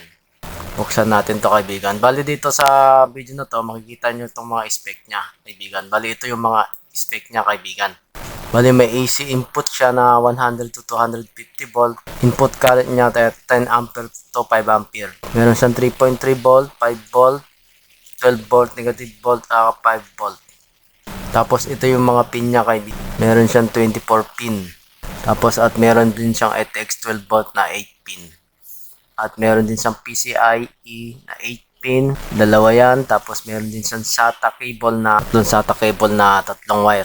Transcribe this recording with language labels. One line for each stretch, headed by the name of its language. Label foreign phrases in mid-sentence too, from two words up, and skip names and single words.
Filipino: Buksan natin to kaibigan. Bali dito sa video na to, makikita nyo itong mga spec niya kaibigan. Bali ito yung mga spec niya kaibigan. Bali may
English: AC input
Filipino: siya na
English: 100 to 250 volt. Input current niya 10 ampere to 5 ampere.
Filipino: Meron siyang 3.3 volt, 5 volt, 12 volt,
English: negative volt,
Filipino: 5 volt. Tapos ito yung mga pin niya kaibigan. Meron siyang 24 pin. Tapos at meron din siyang ATX 12 volt na 8 pin. At meron din siyang PCIe na 8 pin, dalawa yan. Tapos meron din siyang SATA cable na tatlong wire.